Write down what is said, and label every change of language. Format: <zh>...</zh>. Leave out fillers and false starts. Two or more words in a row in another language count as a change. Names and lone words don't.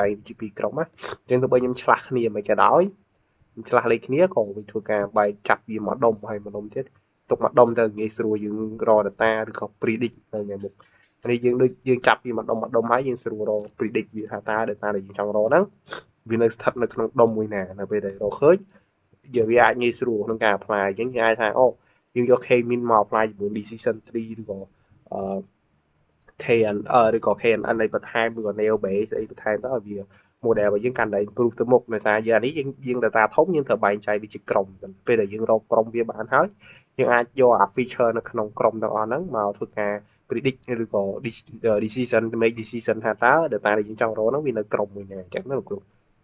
<km>កជា2ក្រុមណាអញ្ចឹងទោះបីខ្ញុំឆ្លាស់គ្នាមិនក៏ដោយខ្ញុំឆ្លាស់លេខគ្នាក៏វាធ្វើការបែកចាប់វាមកដុំហើយមកដុំទៀតទុកមកដុំទៅងាយស្រួលយើងរក data ឬក៏ predict នៅថ្ងៃមុខនេះយើងដូចយើងចាប់វាមកដុំហើយយើងស្រួលរក predict វាថាតើ data ដែលយើងចង់រកហ្នឹងវានៅស្ថិតនៅក្នុងដុំមួយណានៅពេលដែលរកឃើញវាអាចងាយស្រួលក្នុងការ apply អញ្ចឹងយើងអាចថាយើងយក K-mean មក apply ជាមួយ</km> <en>decision tree</en> <km>ឬក៏ KN ឬក៏ KNN អីបន្ថែមឬក៏</km> <en>neo base</en> <km>អីបន្ថែមទៅឲ្យវា model របស់យើងកាន់តែ improve ទៅមុខដោយសារយើងនេះយើង data ធំយើងត្រូវបែងចែកវាជាក្រុមពេលដែលយើងរកក្រុមវាបានហើយយើងអាចយកអា feature នៅក្នុងក្រុមទាំងអស់ហ្នឹងមកធ្វើការ predict ឬក៏ decision</km> <en>make decision</en> <km>ថាតើ data ដែលយើងចង់រកហ្នឹងវានៅក្រុមមួយណាអញ្ចឹងណាលោកគ្រូ</km>